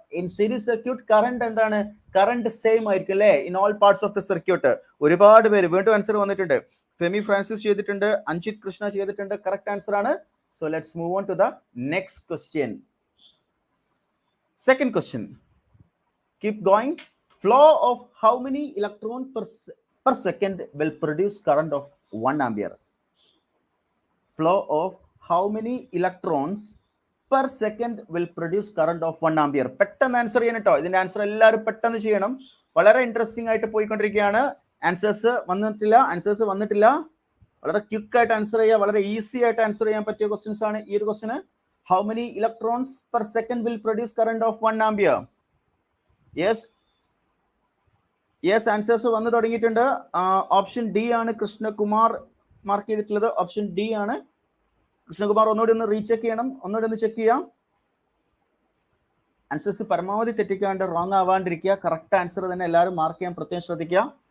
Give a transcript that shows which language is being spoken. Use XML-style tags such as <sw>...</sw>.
<en>in series circuit current</en> <ml>എന്താണ്? Current same ആയിരിക്കും അല്ലേ</ml> <en>In all parts of the circuit.</en> <ml>ഒരുപാട് പേര് വീണ്ടും ആൻസർ വന്നിട്ടുണ്ട്. ഫെമി ഫ്രാൻസിസ് ചെയ്തിട്ടുണ്ട്, അഞ്ജിത് കൃഷ്ണ ചെയ്തിട്ടുണ്ട്. കറക്റ്റ് ആൻസർ ആണ്.</ml> <en>So let's move on to the next question. Second question. Keep going. Flow of how many electrons per second will produce current of 1 ampere? Flow of how many electrons per second will produce current of 1 ampere?</en> <ml>പെട്ടെന്ന് answer ചെയ്യണം കേട്ടോ. ഇതിന്റെ answer എല്ലാവരും പെട്ടെന്ന് ചെയ്യണം. വളരെ interesting ആയിട്ട് പോയിക്കൊണ്ടിരിക്കുകയാണ്. ആൻസേഴ്സ് വന്നിട്ടില്ല. വളരെ ക്വിക്ക് ആയിട്ട് ആൻസർ ചെയ്യുക. വളരെ ഈസി ആയിട്ട് ആൻസർ ചെയ്യാൻ പറ്റിയ ക്വസ്റ്റ്യൻസ് ആണ് ഈ ഒരു question.</ml> <en>How many electrons per second will produce current of 1 ampere? Yes, answers</en> <ml>വന്നു തുടങ്ങിയിട്ടുണ്ട്. ഓപ്ഷൻ ഡി ആണ് കൃഷ്ണകുമാർ മാർക്ക് ചെയ്തിട്ടുള്ളത്. ഓപ്ഷൻ ഡി ആണ്. കൃഷ്ണകുമാർ ഒന്നുകൂടി ഒന്ന് റീചെക്ക് ചെയ്യണം, ഒന്നുകൂടി ഒന്ന് ചെക്ക് ചെയ്യാം. ആൻസേഴ്സ് പരമാവധി തെറ്റിക്കാണ്ട് റോങ് ആവാണ്ടിരിക്കുക. കറക്റ്റ് ആൻസർ തന്നെ എല്ലാവരും മാർക്ക് ചെയ്യാൻ പ്രത്യേകം ശ്രദ്ധിക്കുക.</ml>